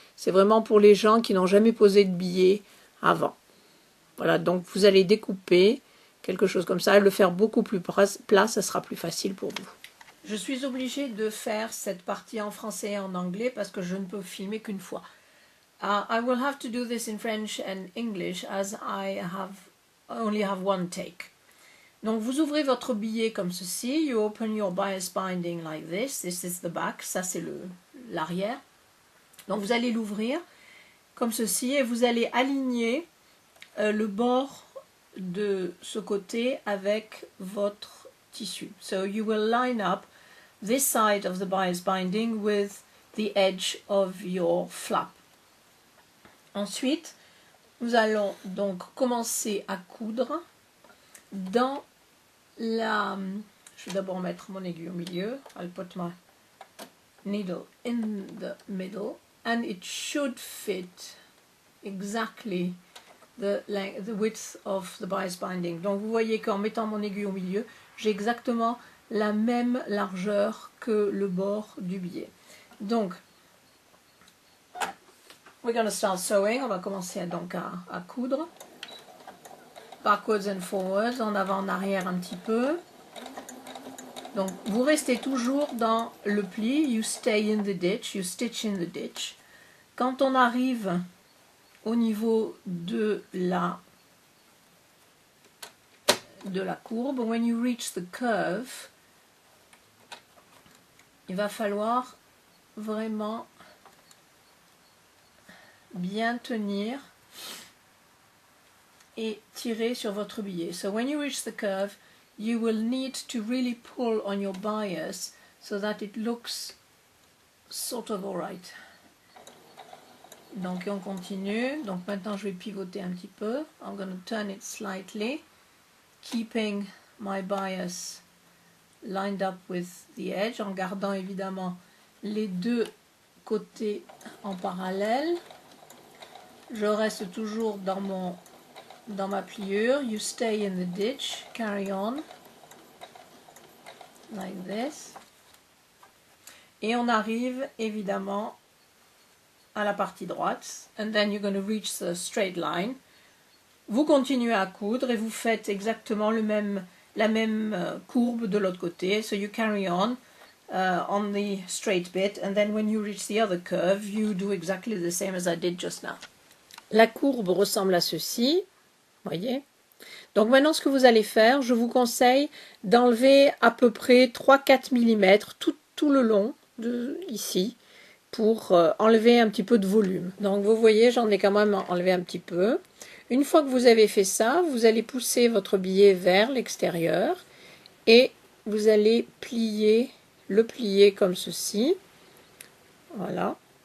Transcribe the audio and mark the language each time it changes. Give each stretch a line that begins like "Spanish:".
French: C'est vraiment pour les gens qui n'ont jamais posé de billet avant. Voilà, donc vous allez découper quelque chose comme ça, le faire beaucoup plus plat, ça sera plus facile pour vous. Je suis obligée de faire cette partie en français et en anglais parce que je ne peux filmer qu'une fois.
English: I will have to do this in French and English as I only have one take.
French: Donc vous ouvrez votre billet comme ceci.
English: You open your bias binding like this. This is the back.
French: Ça c'est l'arrière. Donc vous allez l'ouvrir comme ceci et vous allez aligner le bord de ce côté avec votre tissu.
English: So you will line up this side of the bias binding with the edge of your flap.
French: Ensuite, nous allons donc commencer à coudre dans la... Je vais d'abord mettre mon aiguille au milieu.
English: I'll put my needle in the middle and it should fit exactly the width of the bias binding.
French: Donc vous voyez qu'en mettant mon aiguille au milieu, j'ai exactement la même largeur que le bord du billet. Donc,
English: we're going to start sewing.
French: On va commencer donc à coudre.
English: Backwards and forwards,
French: en avant, en arrière un petit peu. Donc, vous restez toujours dans le pli.
English: You stay in the ditch, you stitch in the ditch.
French: Quand on arrive au niveau de la courbe,
English: when you reach the curve,
French: il va falloir vraiment bien tenir et tirer sur votre billet.
English: So when you reach the curve, you will need to really pull on your bias so that it looks sort of alright.
French: Donc on continue. Donc maintenant je vais pivoter un petit peu.
English: I'm going to turn it slightly, keeping my bias lined up with the edge,
French: en gardant évidemment les deux côtés en parallèle. Je reste toujours dans ma pliure.
English: You stay in the ditch, carry on, like this.
French: Et on arrive évidemment à la partie droite.
English: And then you're going to reach the straight line.
French: Vous continuez à coudre et vous faites exactement la même courbe de l'autre côté.
English: So you carry on the straight bit. And then when you reach the other curve, you do exactly the same as I did just now.
French: La courbe ressemble à ceci, voyez. Donc maintenant, ce que vous allez faire, je vous conseille d'enlever à peu près 3-4 mm tout le long ici pour enlever un petit peu de volume. Donc vous voyez, j'en ai quand même enlevé un petit peu. Une fois que vous avez fait ça, vous allez pousser votre billet vers l'extérieur et vous allez le plier comme ceci. Voilà.